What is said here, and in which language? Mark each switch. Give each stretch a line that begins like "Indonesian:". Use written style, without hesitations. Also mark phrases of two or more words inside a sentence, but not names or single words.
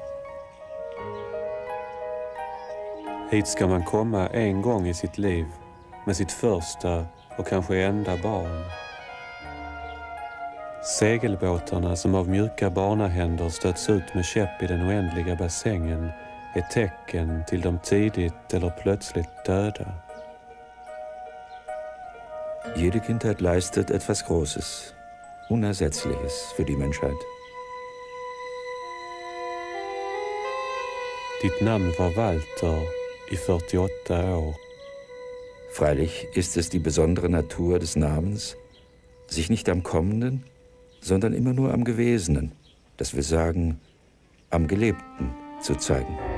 Swedish: Hit ska man komma en gång i sitt liv med sitt första och kanske enda barn. Segelbåtarna som av mjuka barnahänder stöts ut med käpp i den oändliga bassängen är tecken till de tidigt eller plötsligt döda.
German: Jede Kindheit leistet etwas Großes, Unersetzliches für die Menschheit.
Swedish: Ditt namn var Walter i 48 år.
German: Freilich ist es die besondere Natur des Namens, sich nicht am Kommenden, sondern immer nur am Gewesenen, dass wir sagen, am Gelebten zu zeigen.